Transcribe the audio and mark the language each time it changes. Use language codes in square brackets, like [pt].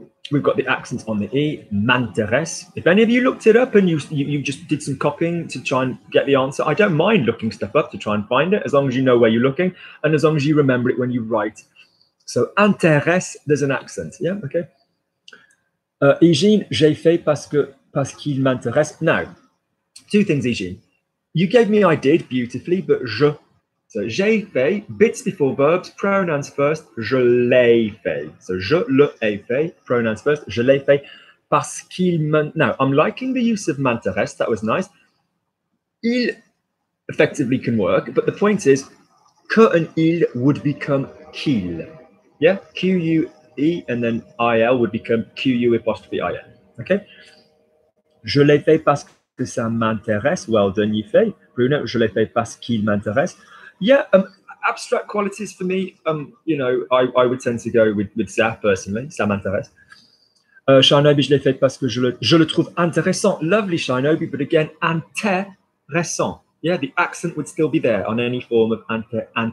[en] We've got the accents on the E, m'intéresse. If any of you looked it up and you just did some copying to try and get the answer, I don't mind looking stuff up to try and find it, as long as you know where you're looking and as long as you remember it when you write. So, intéresse, there's an accent. Yeah, okay. [fr] Eugene, j'ai fait parce qu'il m'intéresse. [en] Now, two things, Eugene. You gave me I did beautifully, but je. [fr] So, j'ai fait, [en] bits before verbs, pronouns first, [fr] je l'ai fait. So, je l'ai fait, [en] pronouns first, [fr] je l'ai fait, parce qu'il m'intéresse. [en] Now, I'm liking the use of m'intéresse, that was nice. Il effectively can work, but the point is, que and il would become qu'il. Yeah, Q-U-E, and then I-L would become Q-U apostrophe I-L. Okay? [fr] Je l'ai fait parce que ça m'intéresse. [en] Well done, [fr] you fait. Bruno, je l'ai fait parce qu'il m'intéresse. [en] Yeah, abstract qualities for me, you know, I would tend to go with ça personally. [fr] Ça m'intéresse. Shinobi, je l'ai fait parce que je le trouve intéressant. [en] Lovely, Shinobi, but again, intéressant. Yeah, the accent would still be there on any form of inter.